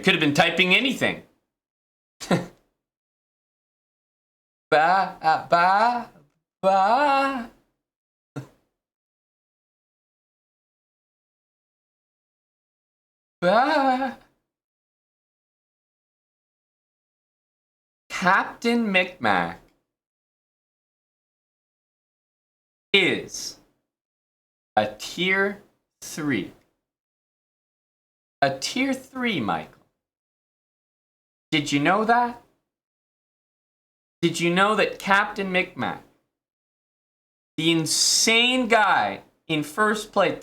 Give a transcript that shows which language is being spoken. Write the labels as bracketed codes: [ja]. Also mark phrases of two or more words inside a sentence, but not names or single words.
[en] Could have been typing anything. Ba, ba, ba. Ba. Captain Micmac is a tier 3. A tier 3, Michael. Did you know that? Did you know that Captain Micmac, the insane guy in first place.